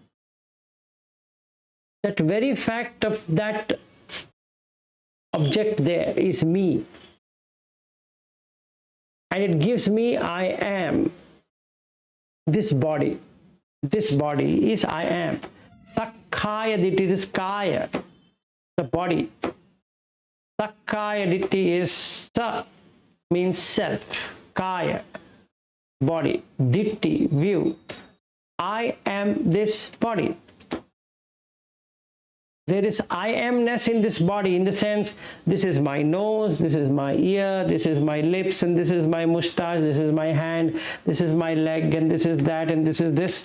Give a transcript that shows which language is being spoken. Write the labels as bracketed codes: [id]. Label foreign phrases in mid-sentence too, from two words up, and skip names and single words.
[en] That very fact of that object there is me. And it gives me I am. This body. This body is I am. [pi] Sakkaya ditti [en] is kaya. The body. [pi] Sakkaya ditti [en] is sa means self. Kaya. Body. Ditti, view. I am this body. There is I amness in this body, in the sense, this is my nose, this is my ear, this is my lips, and this is my mustache, this is my hand, this is my leg, and this is that, and this is this.